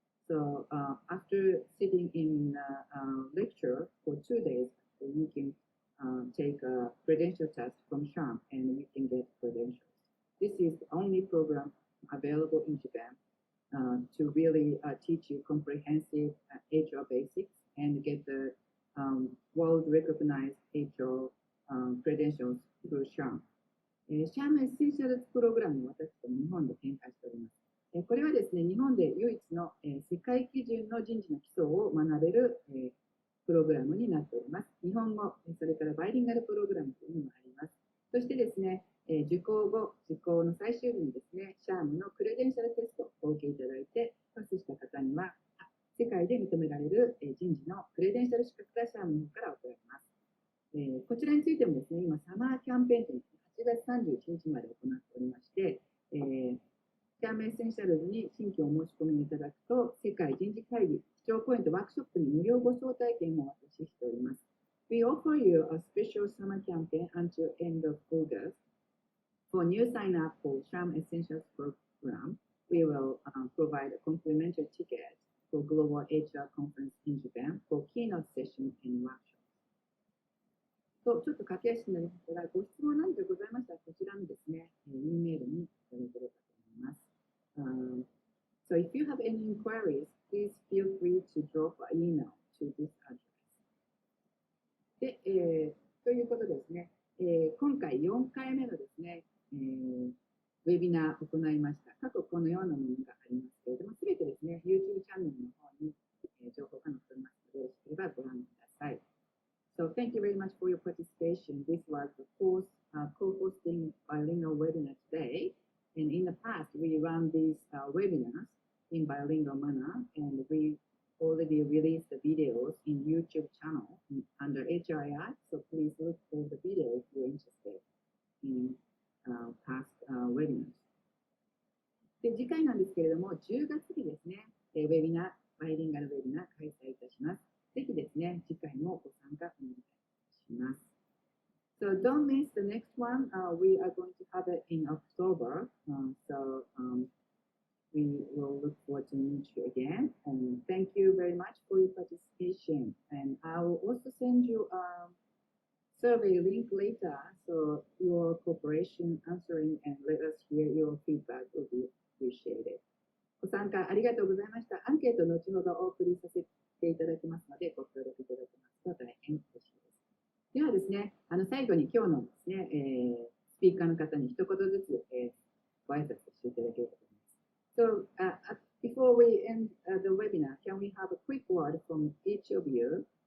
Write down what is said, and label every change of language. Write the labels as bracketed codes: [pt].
[en] So after sitting in lecture for 2 days, you can take a credential test from Shrm and you can get credentials. This is the only program available in Japan to really teach you comprehensive HR basics and get the world-recognized HR credentials through Shrm. [ja] Shrm Essentials プログラムを私ども日本で展開しております。これはですね、日本で唯一の世界基準の人事の基礎を学べるプログラムになっております。日本語、それからバイリンガルプログラムというのもあります。そしてですね、受講後、受講の最終日にですね、Shrmのクレデンシャルテストをお受けいただいて、パスした方には、世界で認められる人事のクレデンシャル資格がShrmの方から送られます。こちらについてもですね、今、サマーキャンペーンという8月31日まで行っておりまして、Shrmエッセンシャルズに新規お申し込みいただくと、世界人事会議、基調講演とワークショップに無料ご招待券をお渡ししております。 [en] We offer you a special summer campaign until end of August. For new sign-up for Shrm Essentials program, we will provide a complimentary ticket for Global HR Conference in Japan for keynote session and workshop. [ja] と、ちょっと駆け足になりましたが、ご質問何かございましたら、こちらのですね、E メールにいただければと思います。 [en] So if you have any inquiries, please feel free to drop an email to this address. [ja] で、ということですね、今回4回目のですね、ウェビナーを行いました。過去このようなものがありますけれども、すべてですね、YouTube チャンネルの方に情報が載っておりますので、よろしければご覧ください。 [en] So thank you very much for your participation. This was the fourth co-hosting bilingual webinar today. And in the past, we run these webinars in bilingual manner, and we already released the videos in YouTube channel under HRAI. So please look for the video if you're interested in past webinars. [ja] で、次回なんですけれども、10月にですね、ウェビナー、バイリンガルウェビナー開催いたします。ぜひですね、次回もご参加お願いします。 [en] So don't miss the next one. We are going to have it in October. So we will look forward to meet you again, and thank you very much for your participation. And I will also send you a survey link later, so your cooperation, answering, and let us hear your feedback will be appreciated. [ja] ご参加ありがとうございました。アンケート後ほどお送りさせていただきますので、ご協力いただけますと大変嬉しいです。ではですね、最後に今日のですね、スピーカーの方に一言ずつ、ご挨拶していただければと思います。 [en] So, before we end the webinar, can we have a quick word from each of you?